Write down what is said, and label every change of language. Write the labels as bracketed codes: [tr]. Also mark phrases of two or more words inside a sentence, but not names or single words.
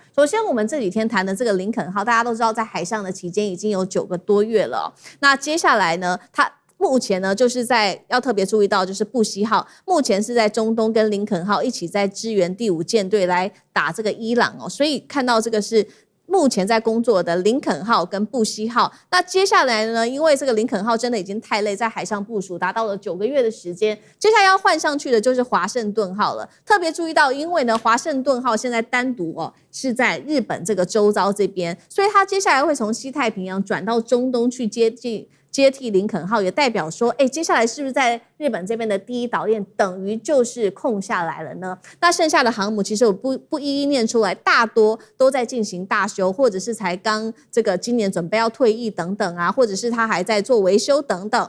[zh] 首先，我們這幾天談的這個林肯號，大家都知道在海上的期间已經有9個多月了。那接下來呢，它目前呢，就是要特別注意到，就是布希號目前是在中東跟林肯號一起在支援第5艦隊來打這個伊朗哦，所以看到這個是目前在工作的林肯號跟布希號。那接下來呢，因為這個林肯號真的已經太累，在海上部署達到了9個月的時間，接下來要換上去的就是華盛頓號了。特別注意到，因為呢，華盛頓號現在單獨是在日本這個周遭這邊，所以它接下來會從西太平洋轉到中東去接替林肯號，也代表說，接下來是不是在日本這邊的第一島鏈等於就是空下來了呢？那剩下的航母其實我不一一念出來，大多都在進行大修，或者是才剛這個今年準備要退役等等啊，或者是他還在做維修等等。